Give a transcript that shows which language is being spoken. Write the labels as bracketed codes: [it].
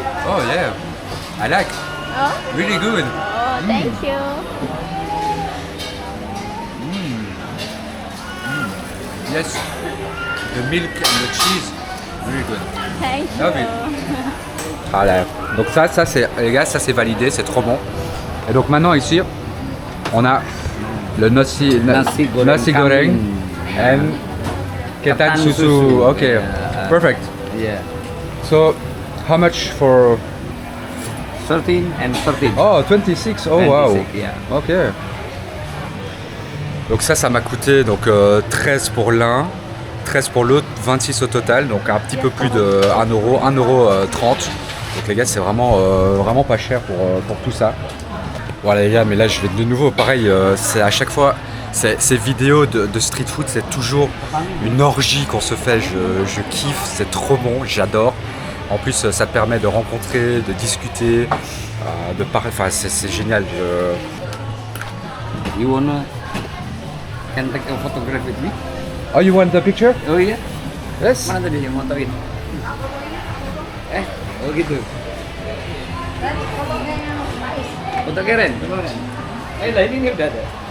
[en] Oh yeah, I like. Oh. Really good. Oh, thank you. Yes. The milk and the cheese, really good. Thank you. Love it. Ah là. [fr] Donc ça c'est, les gars, ça c'est validé, c'est trop bon. Et donc maintenant ici, on a le nasi goreng and ketan susu. [en] Okay, perfect. Yeah. So, how much for? 13 and 13. Oh, 26. Oh wow. 26, yeah. Ok. [fr] Donc ça m'a coûté donc 13 pour l'un, 13 pour l'autre, 26 au total, donc un petit peu plus de 1 euro, 1,30 €. Donc les gars, c'est vraiment pas cher pour tout ça. Voilà les gars, mais là je vais de nouveau, pareil, c'est à chaque fois, ces vidéos de street food, c'est toujours une orgie qu'on se fait, je kiffe, c'est trop bon, j'adore. En plus, ça te permet de rencontrer, de discuter, de parler, enfin c'est génial. [en] You wanna can take a photograph with me? Oh, you want the picture? [id] Oh iya. [en] Yes. [id] Mana tadi yang motoin? Oh gitu. Foto keren. Lah ini udah ada.